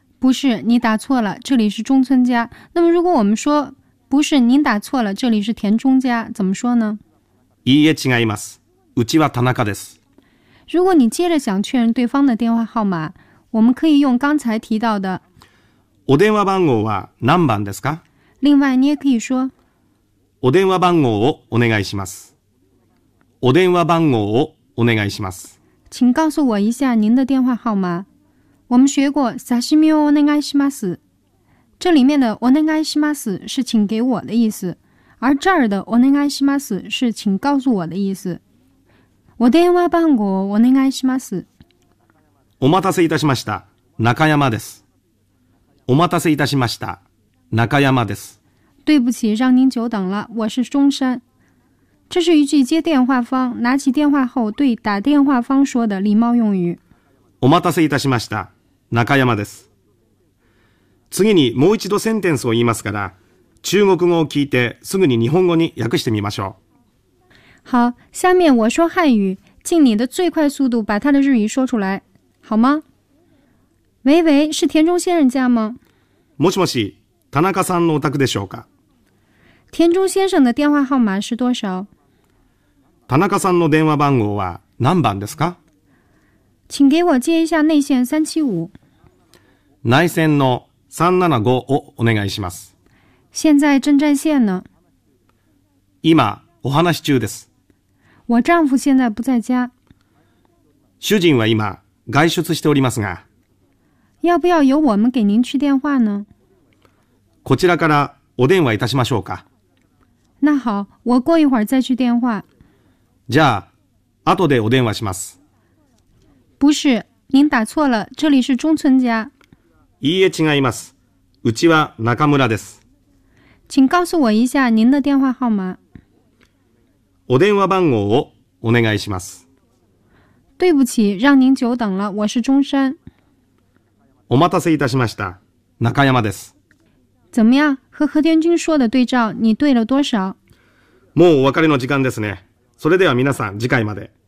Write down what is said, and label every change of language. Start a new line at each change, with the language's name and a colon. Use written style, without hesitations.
Chinese: 不是，你打错了，这里是中村家。那么如果我们说，不是，您打错了，这里是田中家，怎么说呢？
Japanese: いいえ違います。うちは田中です。
Chinese: 如果你接着想确认对方的电话号码，我们可以用刚才提到的。
Japanese: お電話番号は何番ですか？
Chinese: 另外你也可以说。
Japanese: お電話番号をお願いします。お電話番号をお願いします。
Chinese: 请告诉我一下您的电话号码。我们学过
Japanese: 刺身をお願いします。
Chinese: 这里面的お願いします是请给我的意思。而这儿的お願いします是请告诉我的意思。
Japanese: お電話番号をお願いします。お待たせいたしました。中山です。お待たせいたしました。中山です。
Chinese: 对不起，让您久等了。我是中山。这是一句接电话方拿起电话后对打电话方说的礼貌用语。
Japanese: お待たせいたしました。中山です。次にもう一度センテンスを言いますから、中国語を聞いてすぐに日本語に訳してみましょう。
Chinese: 好，下面我说汉语，尽你的最快速度把他的日语说出来，好吗？喂喂，是田中先生家吗？
Japanese: もしもし。田中さんのお宅でしょうか。
Chinese: 田中先生の電話号码是多少？
Japanese: 田中さんの電話番号は何番ですか？
Chinese: 请给我接一下内线375。
Japanese: 内線の375をお願いします。
Chinese: 现在正占线呢。
Japanese: 今お話し中です。
Chinese: 我丈夫现在不在家。
Japanese: 主人は今外出しておりますが。
Chinese: 要不要由我们给您去电话呢？
Japanese: こちらからお電話いたしましょうか。
Chinese: 那好，我过一会儿再去电话。
Japanese: じゃあ、後でお電話します。
Chinese: 不是，您打错了，这里是中村家。
Japanese: いいえ違います。うちは中村です。
Chinese: 请告诉我一下您的电话号码。
Japanese: お電話番号をお願いします。
Chinese: 对不起，让您久等了，我是中山。
Japanese: お待たせいたしました。中山です。
Chinese: 怎么样？和和田君说的对照，你对了多少？
Japanese: もうお別れの時間ですね。それでは皆さん、次回まで。